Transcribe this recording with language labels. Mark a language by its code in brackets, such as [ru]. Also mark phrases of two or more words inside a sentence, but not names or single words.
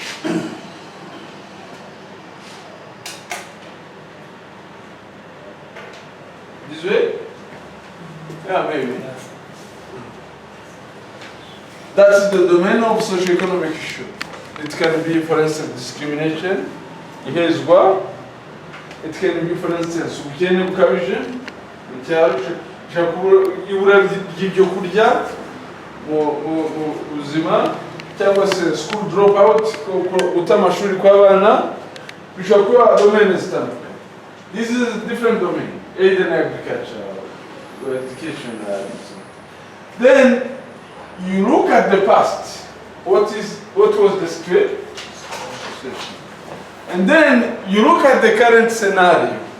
[en] This way? Yeah, maybe. That's the domain of socioeconomic issue. It can be, for instance, discrimination. Here is what? It can be, for instance, [rw] ubukene bukabije. icyaro ibura ry'ibyo kurya mu buzima cyangwa se [en] school drop out [rw] guta amashuri kw'abana bishobora kuba domaine zitandukanye. [en] This is a different domain, aid and agriculture or education. Then you look at the past. What was the situation? And then you look at the current scenario.